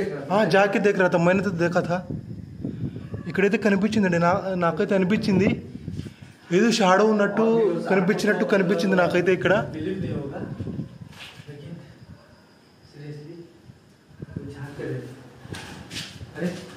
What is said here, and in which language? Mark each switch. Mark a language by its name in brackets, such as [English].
[Hindi] हाँ जाके देख रहा था मैंने तो देखा था [Telugu] ఇక్కడైతే కనిపించిందండి నాకైతే అనిపించింది ఏదో షాడో ఉన్నట్టు కనిపించింది నాకైతే ఇక్కడ [Hindi] बिलीव नहीं होगा लेकिन सीरियसली कोई झांक कर अरे